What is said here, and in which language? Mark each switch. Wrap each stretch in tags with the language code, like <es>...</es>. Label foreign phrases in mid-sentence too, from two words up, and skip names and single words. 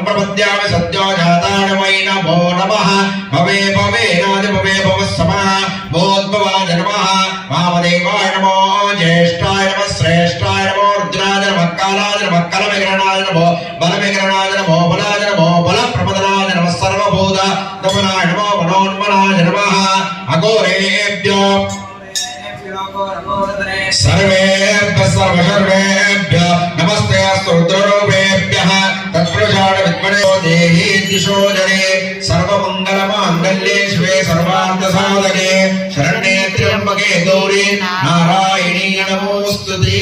<sa>ప్రపద్యామి సద్యోజాతాయ వై నమో నమః భవే భవే నాది భవే భవస్సమ భోద్భవాయ నమః వామదేవాయ నమో జ్యేష్ఠాయ నమః శ్రేష్ఠాయ నమో రుద్రాయ నమః కాలాయ నమః కలవిగ్రహణాయ నమో బలవిగ్రహణాయ నమో బలాయ నమో బలప్రపదనాయ నమః సర్వభూత దమనాయ నమో మనోన్మనాయ నమః అఘోరేభ్యో सर्वेभ्यः सर्वसर्वेभ्यः नमस्ते रुद्ररूपेभ्यः तत्पुरुषाय विद्महे देहि दिशो जने सर्वमङ्गलमाङ्गल्ये शिवे सर्वार्थसाधके शरण्ये त्र्यम्बके गौरी नारायणी नमोस्तुते।</sa>